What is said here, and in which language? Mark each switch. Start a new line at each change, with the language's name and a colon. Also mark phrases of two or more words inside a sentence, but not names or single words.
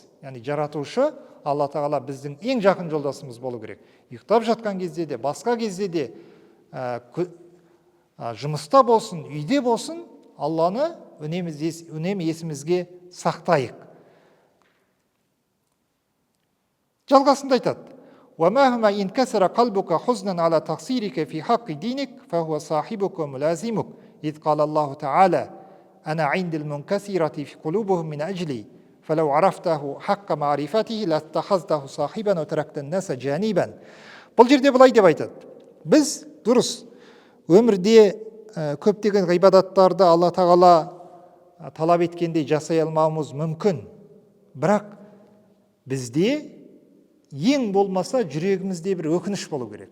Kazakh: Яғни жаратушы Алла тағала біздің ең жақын жолдасымыз болу керек. Ұйықтап жатқан кезде де, басқа кезде де, жұмыста болсын, үйде болсын, Алланы үнемі есімізге сақтайық. Жалғасында айтады:
Arabic: وَمَهْمَا إِنْ كَسَرَ قَلْبُكَ حُزْنًا عَلَى تَقْصِيرِكَ فِي حَقِّ دِينِكَ فَهُوَ صَاحِبُكَ وَمُلَازِمُكَ إِذْ قَالَ اللَّهُ تَعَالَى أَنَا عِنْدِ الْمُنْكَسِرَةِ فِي قُلُوبِهِمْ مِنْ أَجْلِي فَلَوْ عَرَفْتَهُ حَقَّ مَعْرِفَتِهِ لَاتَّخَذْتَهُ صَاحِبًا وَتَرَكْتَ النَّاسَ جَانِبًا.
Kazakh: Бұл жерде былай деп айтады: біз дұрыс өмірде көптеген ғибадаттарды Алла тағала талап еткендей жасай алмауымыз мүмкін. Бірақ бізде ең болмаса жүрегімізде бір өкініш болу керек.